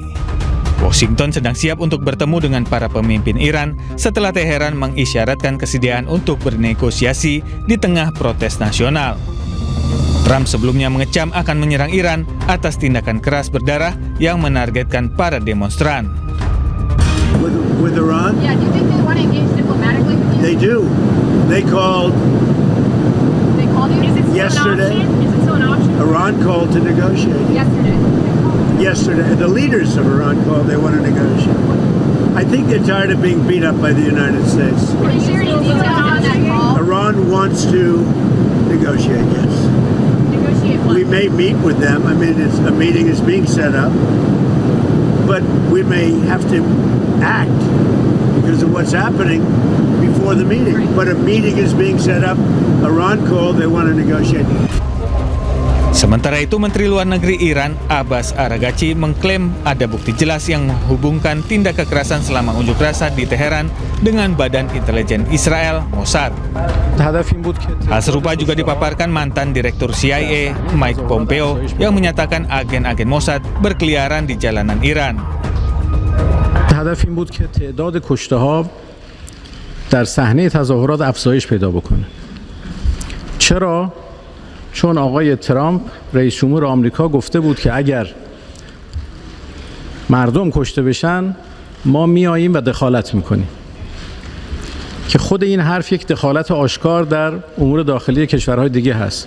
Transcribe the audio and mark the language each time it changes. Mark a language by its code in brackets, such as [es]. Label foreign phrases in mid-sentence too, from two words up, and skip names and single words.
[id] Washington sedang siap untuk bertemu dengan para pemimpin Iran setelah Teheran mengisyaratkan kesediaan untuk bernegosiasi di tengah protes nasional. Trump sebelumnya mengecam akan menyerang Iran atas tindakan keras berdarah yang menargetkan para demonstran. [en] With Iran? Yeah, do you think they want to engage diplomatically with you? They do. They called They called you? Is it still yesterday. an option? Is it still an option? Iran called to negotiate. Yesterday, the leaders of Iran called, they want to negotiate. I think they're tired of being beat up by the United States. Can you share any details on that call? Iran wants to negotiate, yes. Negotiate what? We may meet with them. I mean, a meeting is being set up, but we may have to act because of what's happening before the meeting. But a meeting is being set up. Iran called, they want to negotiate. [id] Sementara itu, Menteri Luar Negeri Iran, Abbas Araghchi, mengklaim ada bukti jelas yang menghubungkan tindak kekerasan selama unjuk rasa di Teheran dengan Badan Intelijen Israel, Mossad. Hal serupa juga dipaparkan mantan Direktur CIA, Mike Pompeo, yang menyatakan agen-agen Mossad berkeliaran di jalanan Iran. [fa] هدف این بود که تعداد کشته‌ها در صحنه تظاهرات افزایش پیدا بکنه. چرا؟ چون آقای ترامپ رئیس جمهور آمریکا گفته بود که اگر مردم کشته بشن ما میاییم و دخالت میکنیم که خود این حرف یک دخالت آشکار در امور داخلی کشورهای دیگه هست.